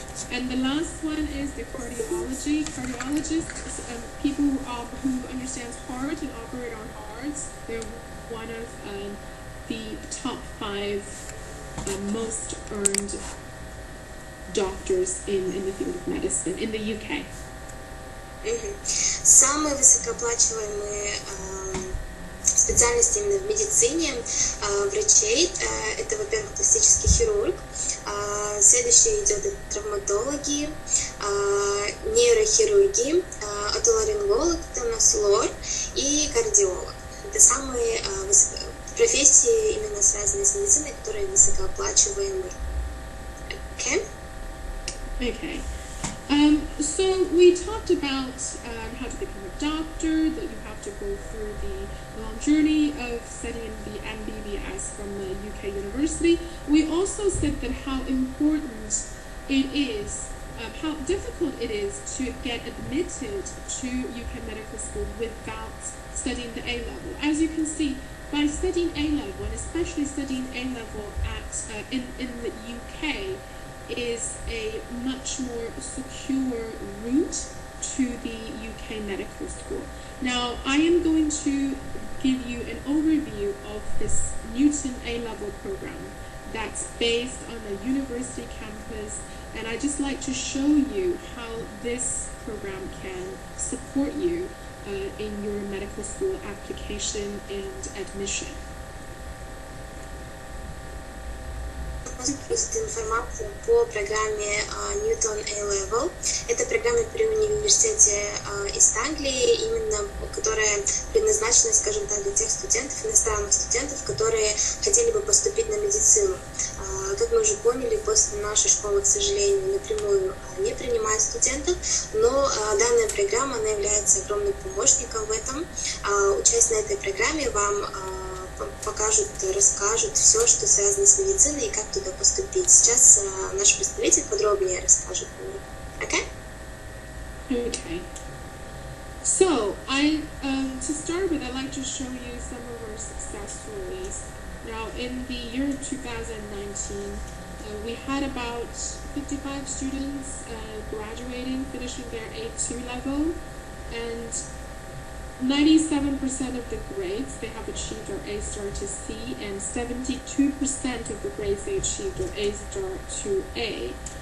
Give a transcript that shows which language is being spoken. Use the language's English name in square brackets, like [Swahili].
[English] And the last one is the cardiology. Cardiologists, people who understand heart and operate on hearts. They're one of the top 5 most earned doctors in the field of medicine in the UK. [Russian] Самые высокооплачиваемые специальности именно в медицине врачей – это, во-первых, пластический хирург, следующий идет травматологи, нейрохирурги, отоларинголог, это у нас лор, и кардиолог. Это самые профессии, именно связанные с медициной, которые высокооплачиваемы. [English] Okay. So we talked about how to become a doctor, that you have to go through the long journey of studying the MBBS from the UK university. We also said that how important it is, how difficult it is to get admitted to UK medical school without studying the A-level. As you can see, by studying A-level, and especially studying A-level in the UK, is a much more secure route to the UK medical school. Now, I am going to give you an overview of this Newton A-level program that's based on a university campus, and I just like to show you how this program can support you in your medical school application and admission. [Russian] Просто информацию по программе Newton A-Level. Это программа при университете East Anglia, именно которая предназначена, скажем так, для тех студентов, иностранных студентов, которые хотели бы поступить на медицину. Как мы уже поняли, после нашей школы, к сожалению, напрямую не принимает студентов, но данная программа, она является огромным помощником в этом. Участие на этой программе вам покажут, расскажут все, что связано с медициной и как туда поступить. Сейчас наш представитель подробнее расскажет о ней. [English] Okay? Okay. So, to start with, I'd like to show you some of our success stories. Now, in the year 2019, we had about 55 students graduating, finishing their A2 level, and 97% of the grades they have achieved are A star to C, and 72% of the grades they achieved are A star to A.